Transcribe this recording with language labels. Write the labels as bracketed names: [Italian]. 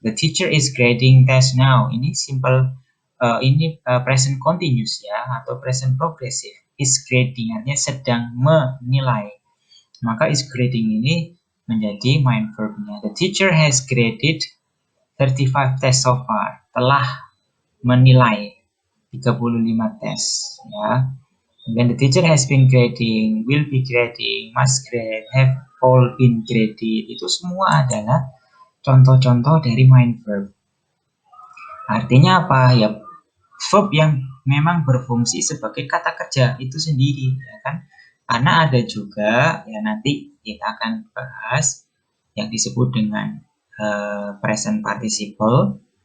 [English] The teacher is grading test now. [Indonesian] Ini [English] simple, present continuous ya, atau present progressive. Is grading [Indonesian] artinya sedang menilai. Maka is grading ini menjadi main verbnya. [English] The teacher has graded 35 tests so far. [Indonesian] Telah menilai 35 tes ya. [English] Then the teacher has been grading, will be grading, must grade, have all been graded. [Indonesian] Itu semua adalah contoh-contoh dari main verb. Artinya apa? Ya, verb yang memang berfungsi sebagai kata kerja itu sendiri, ya kan? Karena ada juga, ya nanti kita akan bahas yang disebut dengan present participle.